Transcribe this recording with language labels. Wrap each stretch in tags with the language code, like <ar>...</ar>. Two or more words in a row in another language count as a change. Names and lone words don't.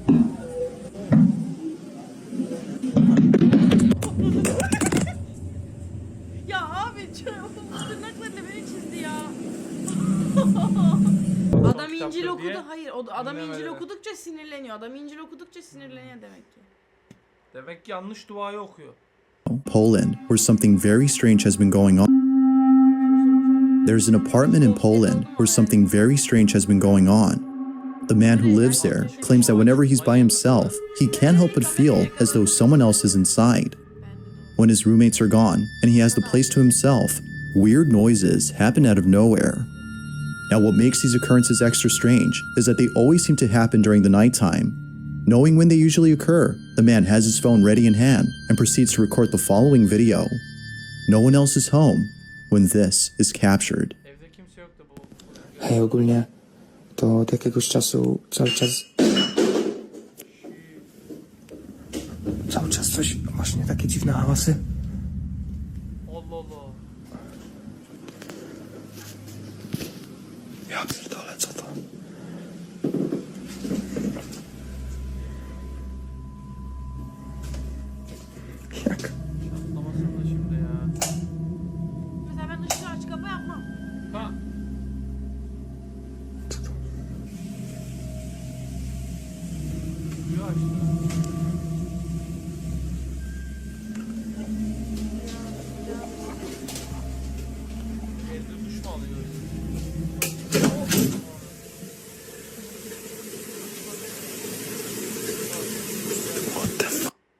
<tr>Ya abi, tırnaklarıyla beni çizdi ya. Adam İncil okudu. Hayır, adam İncil okudukça sinirleniyor. Adam İncil okudukça sinirleniyor demek ki. Demek ki yanlış duayı okuyor.</tr> <en>Poland, where something very strange has been going on. There's an apartment in Poland where something very strange has been going on. The man who lives there claims that whenever he's by himself, he can't help but feel as though someone else is inside. When his roommates are gone and he has the place to himself, weird noises happen out of nowhere. Now, what makes these occurrences extra strange is that they always seem to happen during the nighttime. Knowing when they usually occur, the man has his phone ready in hand and proceeds to record the following video. No one else is home when this is captured.</en> <tr>Evde kimse yoktu bu.</tr> <pl>Hej, ogólnie to od jakiegoś czasu cały czas coś, właśnie takie dziwne hałasy.</pl> <tr>Allah Allah.</tr> <pl>Ja pierdolę, co to? Jak?</pl> <tr>Atlamasın da şimdi ya. Mesela ben ışığı aç kapa yapmam. Ha.</tr> <pl>Co to?</pl> <tr>Suyu açtı. Evde duş mu alıyor?</tr> <en>What the fuck?</en>